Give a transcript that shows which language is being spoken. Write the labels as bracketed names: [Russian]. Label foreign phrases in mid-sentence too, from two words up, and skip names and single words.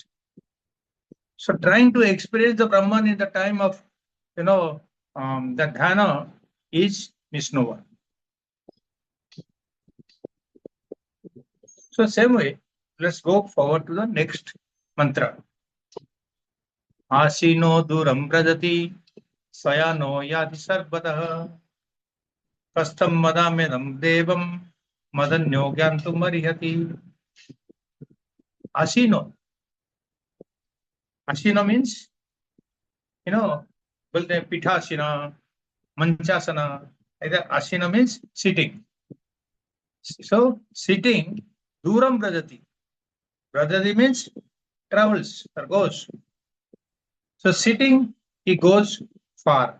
[English] So trying to experience the Brahman in the time of, the dhyana is misnomer. So same way, let's go forward to the next mantra. [Sanskrit] आसीनो दूरं व्रजति शयानो याति सर्वतः कस्तं मदामदं देवं मदन्यो ज्ञातुमर्हति. [English] Asino. Asino means, [Sanskrit] पीठासन, मञ्चासन. [English] Either Asina means sitting. So sitting, [Sanskrit] दूरं व्रजति. [English] Brajati means travels or goes. So sitting, he goes far.